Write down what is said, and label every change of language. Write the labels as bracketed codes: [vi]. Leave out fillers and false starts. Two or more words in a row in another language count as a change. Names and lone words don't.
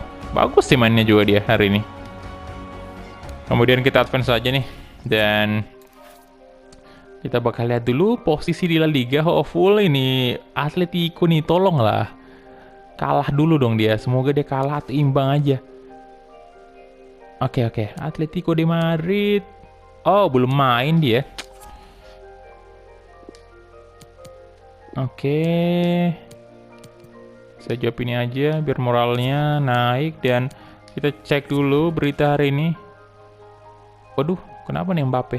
[id] Bagus sih mainnya juga dia hari ini. Kemudian kita advance aja nih. Dan kita bakal lihat dulu posisi di La Liga. Hopeful ini Atletico nih, tolonglah. Kalah dulu dong dia. Semoga dia kalah atau imbang aja. Oke. Atletico de Madrid. Oh, belum main dia. Oke. Kita jawab ini aja biar moralnya naik. Dan kita cek dulu berita hari ini. Waduh, kenapa nih Mbappe?